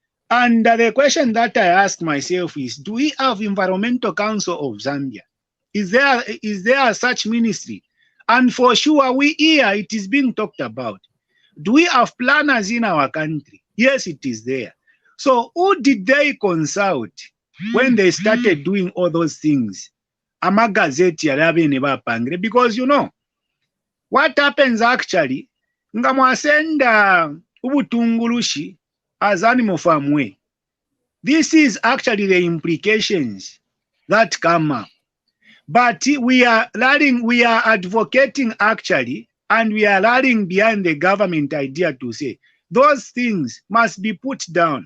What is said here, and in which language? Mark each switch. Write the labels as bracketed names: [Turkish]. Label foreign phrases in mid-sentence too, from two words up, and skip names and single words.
[English] And the question that I ask myself is, do we have Environmental Council of Zambia? Is there such ministry? And for sure, we here, it is being talked about. Do we have planners in our country? Yes, it is there. So who did they consult when they started doing all those things? [Bemba] Amagazeti yalabe ne bapangire, [English] because you know what happens actually, [Bemba] nga mwasenda ubutungulushi as [English] animal farm way. This is actually the implications that come up. But we are advocating actually, and we are rallying behind the government idea to say those things must be put down.